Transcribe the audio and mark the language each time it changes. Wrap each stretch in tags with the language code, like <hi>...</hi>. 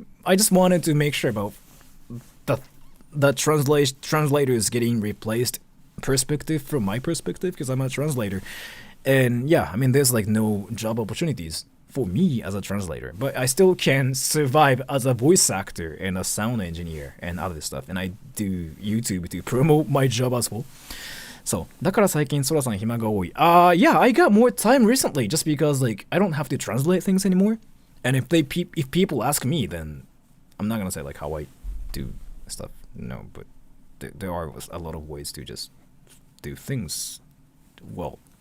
<en>I just wanted to make sure about the translators getting replaced perspective from my perspective because I'm a translator. And yeah, I mean, there's like no job opportunities for me as a translator, but I still can survive as a voice actor and a sound engineer and other stuff. And I do YouTube to promote my job as well.</en> <ja>So, だから最近Soraさん暇が多い.</ja> <en>Yeah, I got more time recently just because like I don't have to translate things anymore. And if people ask me, then I'm not gonna say like how I do stuff. No, but there are a lot of ways to just do things well.</en>